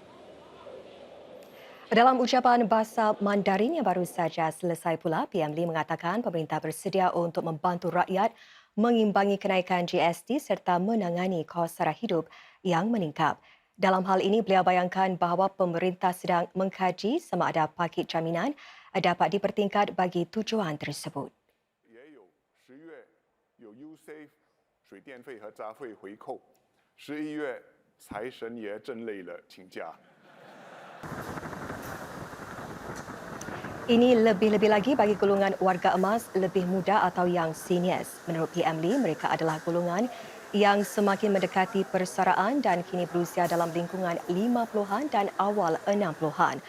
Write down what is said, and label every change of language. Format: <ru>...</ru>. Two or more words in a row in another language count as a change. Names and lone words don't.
<ms>Dalam ucapan bahasa Mandarin yang baru saja selesai pula, PM Lee mengatakan pemerintah bersedia untuk membantu rakyat mengimbangi kenaikan GST serta menangani kos sara hidup yang meningkat. Dalam hal ini, beliau bayangkan bahawa pemerintah sedang mengkaji sama ada paket jaminan dapat dipertingkat bagi tujuan tersebut.</ms> <zh>也有10月有 USAVE 水电费和杂费回扣，11月财神爷真累了，请假。</zh> <ms>Ini lebih-lebih lagi bagi golongan warga emas lebih muda atau yang seniors. Menurut PM Lee, mereka adalah golongan yang semakin mendekati persaraan dan kini berusia dalam lingkungan 50-an dan awal 60-an.</ms>